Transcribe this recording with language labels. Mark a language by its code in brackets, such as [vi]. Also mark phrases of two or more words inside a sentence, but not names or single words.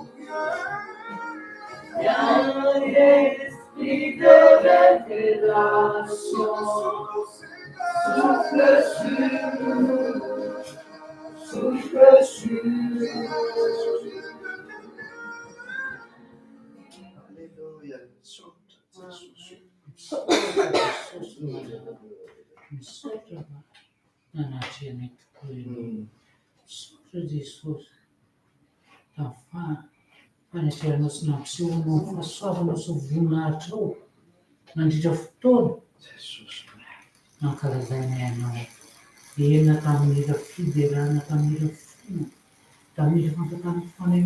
[fr] Viens, esprit de révélation, souffle sur nous, souffle sur nous. [mg] Jesus, fanetrehanao sy nampisehoanao ny fahasoavanao sy voninahitra ao nandritra fotoana nankalazana ianao ena tamin'ira fiderana tamin'ira fona tamin'ira fampatana fanay